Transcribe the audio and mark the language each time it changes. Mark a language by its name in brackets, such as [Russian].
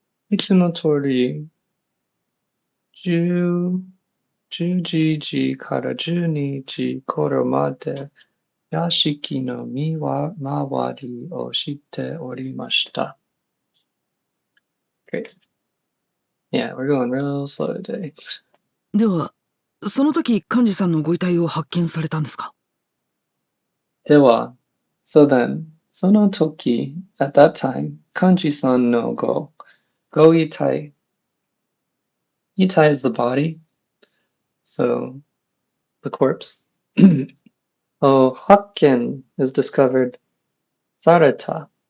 [Japanese] いつも通り10時から12時頃まで屋敷の見回りをしておりました。 [English] Great. Yeah, we're going real slow today. [Japanese] では、その時、幹事さんのご遺体を発見されたんですか？では、 [English] so then, [Japanese] その時, [English] at that time, [Japanese] Kanji-san no go itai. [English] Itai is the body, so the corpse. Oh, hakken is discovered. Sareta.